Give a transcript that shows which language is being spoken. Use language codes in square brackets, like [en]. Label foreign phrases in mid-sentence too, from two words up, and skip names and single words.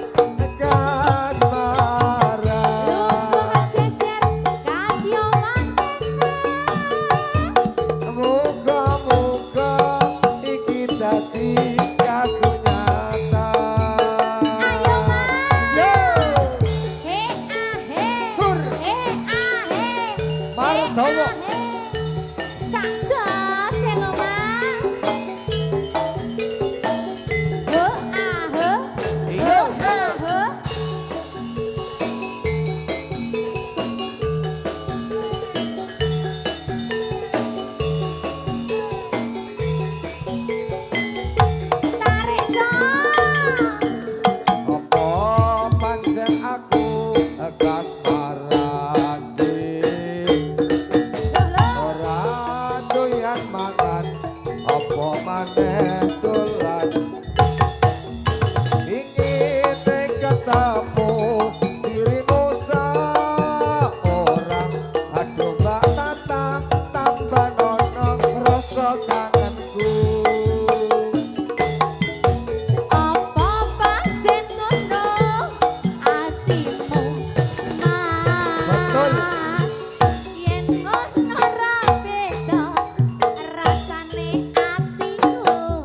[jv] Kasmara. lungguh jejer kadya manten Muga-muga iki dadi kasunyatan. ayo Mas Yo. he ah he Sur. he ah he Mardawa. sakjo selo Mas ho ah ho Iya. ah ho tarik Cok. Apa pancen aku kasmarani. Ora doyan mangan apa maneh dolan. [id] Ingin ketemu dirimu seorang. [jv] Aduh Mbak Tata tambah nono rasa kangenku. Apa pancen ngono atimu Mas? Betul. Yen ngono ra beda rasane atiku.